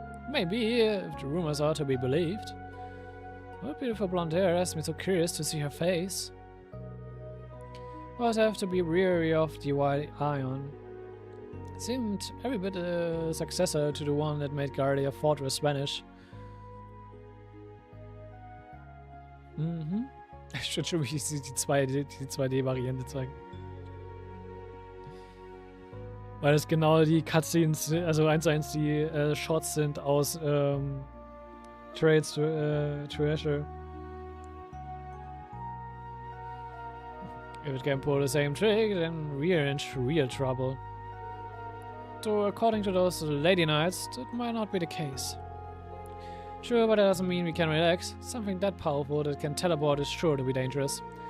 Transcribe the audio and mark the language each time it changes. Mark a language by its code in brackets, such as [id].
[en] Maybe, if the rumors are to be believed. Her beautiful blonde hair has me so curious to see her face. But I have to be weary of the White Ion. It seemed every bit a successor to the one that made Guardia Fortress vanish. [de] Ich würde schon die 2D-Variante zeigen. Weil es genau die Cutscenes, also 1:1 die Shots sind aus Trades Treasure. [en] If it can pull the same trick, then we're in real trouble. So according to those Lady Knights, that might not be the case. Sure, but that doesn't mean we can relax. Something that powerful that can teleport is sure to be dangerous.